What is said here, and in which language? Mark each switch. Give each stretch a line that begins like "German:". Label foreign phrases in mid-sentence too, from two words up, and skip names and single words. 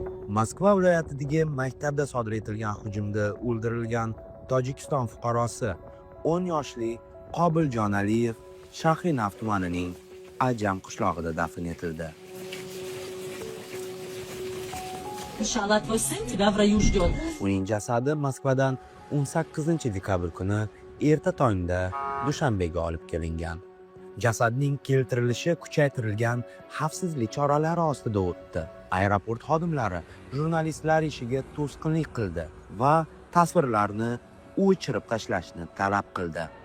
Uzbek: Moskva viloyatidagi maktabda sodir etilgan hujumda o'ldirilgan Tojikiston fuqarosi 10 yoshli Qobiljon Aliyev Shahinaf tumanining Ajam qishlog'ida dafn etildi.
Russian: Inshaalloh твой сын тебя в раю ждет.
Uzbek: Uning jasadi Moskvadan 18 dekabr kuni erta tongda Dushanbega olib kelingan. Jasadning keltirilishi kuchaytirilgan xavfsizlik choralari ostida o'tdi. Aeroport xodimlari jurnalistlar ishiga to'sqinlik qildi va tasvirlarni o'chirib tashlashni talab qildi.